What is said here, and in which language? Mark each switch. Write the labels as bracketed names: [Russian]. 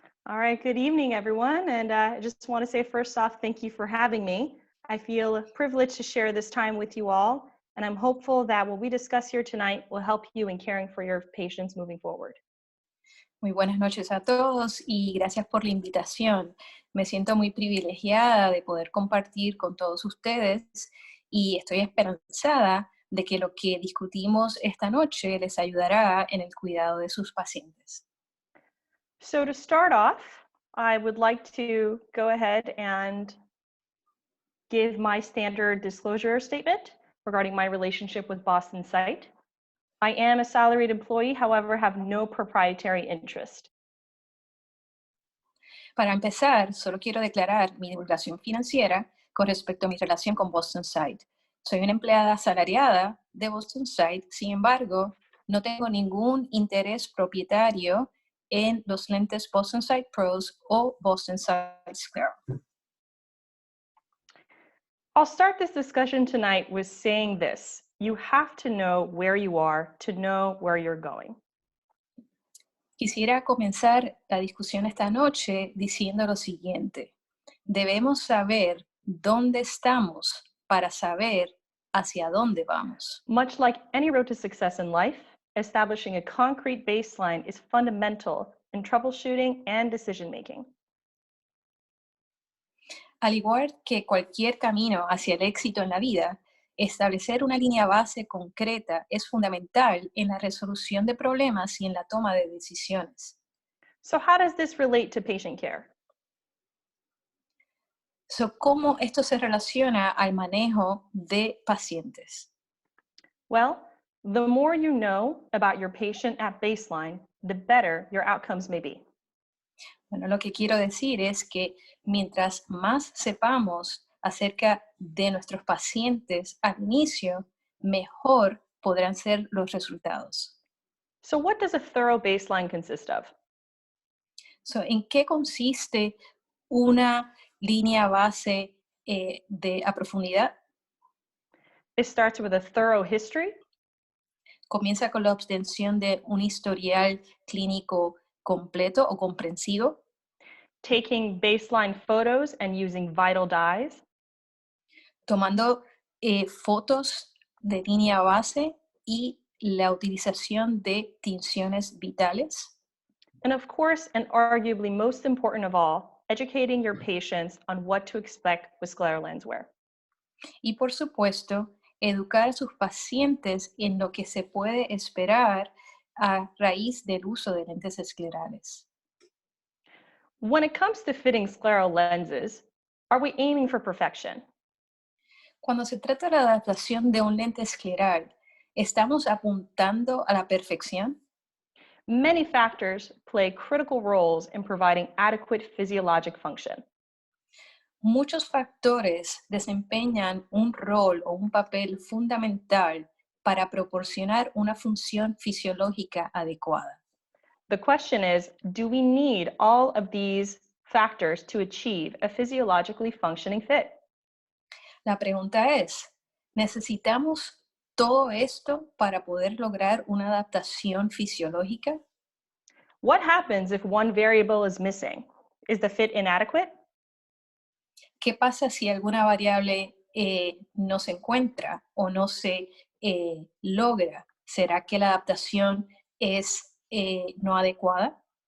[English] All right, good evening, everyone. And I just want to say first off, thank you for having me. I feel privileged to share this time with you all, and I'm hopeful that what we discuss here tonight will help you in caring for your patients moving forward. [Spanish] Muy buenas noches a todos y gracias por la invitación. Me siento muy privilegiada de poder compartir con todos ustedes y estoy esperanzada de que lo que discutimos esta noche les ayudará en el cuidado de sus pacientes. [English] So to start off, I would like to go ahead and give my standard disclosure statement regarding my relationship with Boston Site. I am a salaried employee, however, have no proprietary interest. [Spanish] Para empezar, solo quiero declarar mi divulgación financiera con respecto a mi relación con Boston Site. Soy una empleada asalariada de Boston Site, sin embargo, no tengo ningún interés propietario en los lentes Boston Site Pros o Boston Site Sclero. [English] I'll start this discussion tonight with saying this. You have to know where you are to know where you're going. [Spanish] Quisiera comenzar la discusión esta noche diciendo lo siguiente. Debemos saber dónde estamos para saber hacia dónde vamos. [English] Much like any road to success in life, establishing a concrete baseline is fundamental in troubleshooting and decision-making. [Spanish] Al igual que cualquier camino hacia el éxito en la vida, establecer una línea base concreta es fundamental en la resolución de problemas y en la toma de decisiones. [English] So how does this relate to patient care? [Spanish] ¿Cómo esto se relaciona al manejo de pacientes? [English] Well, the more you know about your patient at baseline, the better your outcomes may be. [Spanish] Bueno, lo que quiero decir es que mientras más sepamos acerca de nuestros pacientes al inicio, mejor podrán ser los resultados. [English] So what does a thorough baseline consist of? [Spanish] ¿En qué consiste una línea base a profundidad? [English] It starts with a thorough history. [Spanish] Comienza con la obtención de un historial clínico completo o comprensivo, [English] Taking baseline photos and using vital dyes, [Spanish] tomando fotos de línea base y la utilización de tinciones vitales. [English] and of course, and arguably most important of all, educating your patients on what to expect with scleral lens wear. [Spanish] Y por supuesto, educar a sus pacientes en lo que se puede esperar a raíz del uso de lentes esclerales. [English] When it comes to fitting scleral lenses, are we aiming for perfection? [Spanish] Cuando se trata de la adaptación de un lente escleral, ¿estamos apuntando a la perfección? [English] Many factors play critical roles in providing adequate physiologic function. [Spanish] Muchos factores desempeñan un rol o un papel fundamental para proporcionar una función fisiológica adecuada. [English] The question is, do we need all of these factors to achieve a physiologically functioning fit? [Spanish] La pregunta es, ¿necesitamos todo esto para poder lograr una adaptación fisiológica? [English] What happens if one variable is missing? Is the fit inadequate? [Spanish] ¿Qué pasa si alguna variable no se encuentra o no se logra? ¿Será que la adaptación es no adecuada?